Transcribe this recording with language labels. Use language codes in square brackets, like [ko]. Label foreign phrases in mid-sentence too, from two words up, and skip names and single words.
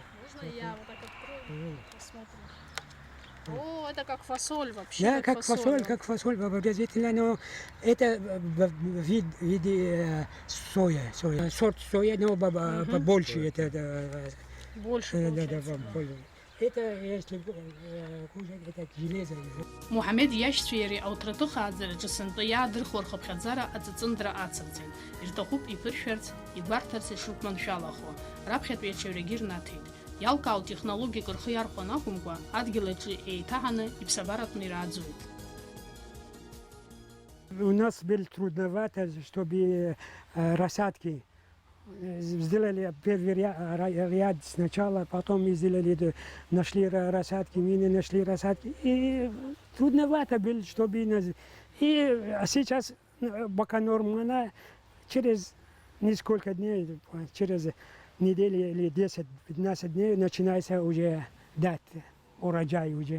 [ru] Можно я вот так открою? Посмотрим. О, это как фасоль вообще. Да, как фасоль, обязательно, но это в виде соя. Сорт соя, но побольше. Это, больше, да, это, если кушать, это железо. [ab] Муҳамед иашьцәа иареи ауҭраҭых ааӡараҿы сынтәа иаадырхуа рхыԥхьаӡара аҵыҵындра ацырҵеит. Ирҭахуп иԥыршәарц, игәарҭарц ишрықәманшәалахо. Раԥхьатәи ачаҩрагьы рнаҭеит. Иалкаау технологиак рхы иархәан акәымкәа, адгьыл аҿы еиҭаҳаны иԥсабаратәны ирааӡоит. [ru] У нас было трудновато, чтобы рассадки сделали первый ряд сначала, потом сделали, нашли рассадки, мины нашли рассадки. И трудновато было, чтобы... И сейчас пока нормально, через несколько дней, через неделю или 10-15 дней начинается уже дать урожай уже.